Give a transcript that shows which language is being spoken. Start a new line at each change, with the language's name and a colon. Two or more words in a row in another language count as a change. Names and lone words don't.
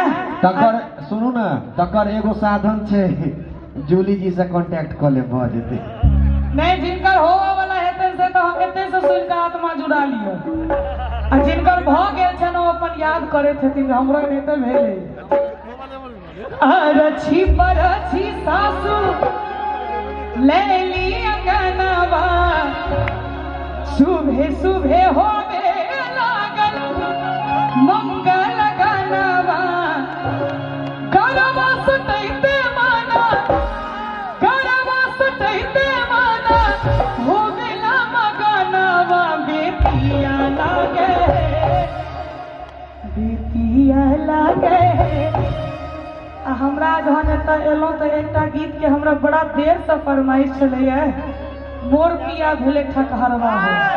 Maithili: तकर सुनू ना, तकर एगो साधन छै, जूली जी से कांटेक्ट क ले भ जेतै। नहीं जिनकर होवे वाला हेतै से तो एते से सुन के आत्मा जुड़ा लियो, आ जिनकर भ गेल छै न अपन याद करे छथिन हमरो नहीं तो भेले। अरछी परछी सासू लैली अंगनवा, सुबह सुबह होवे लागल मंगल गनवा। गरबा सटैते माना, गरबा सटैते माना, हो गेला मगनवा बेटिया लागे आ हमरा जहन एतऽ एलहुँ तऽ एकटा गीत के हमरा बड़ा देर से फरमाइश छलैया, मोर पिया भेले ठकहरवा हो।